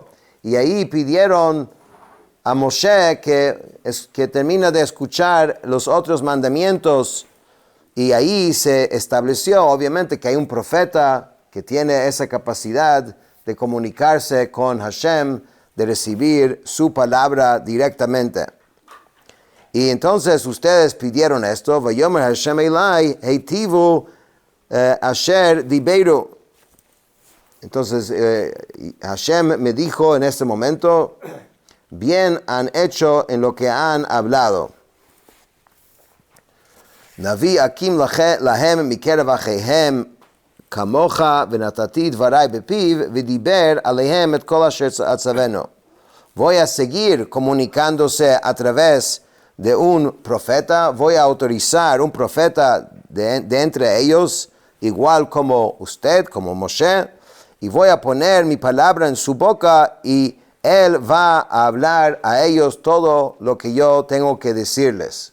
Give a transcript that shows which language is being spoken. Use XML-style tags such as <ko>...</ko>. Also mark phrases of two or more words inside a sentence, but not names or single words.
<es>Y ahí pidieron a Moshe que termine de escuchar los otros mandamientos. Y ahí se estableció, obviamente, que hay un profeta que tiene esa capacidad de comunicarse con Hashem, de recibir su palabra directamente. Y entonces ustedes pidieron esto.</es> <he>ויאמר השם אלי היטיבו אשר דברו.</he> <es>Entonces Hashem me dijo en este momento, bien han hecho en lo que han hablado.</es> <he>נביא אקים להם מקרב אחיהם כמוך ונתתי דברי בפיו ודבר אליהם את כל אשר אצונו.</he> <es>voy a seguir comunicándose a través de un profeta, voy a autorizar un profeta de entre ellos, igual como usted, como Moshe, y voy a poner mi palabra en su boca y él va a hablar a ellos todo lo que yo tengo que decirles.</es>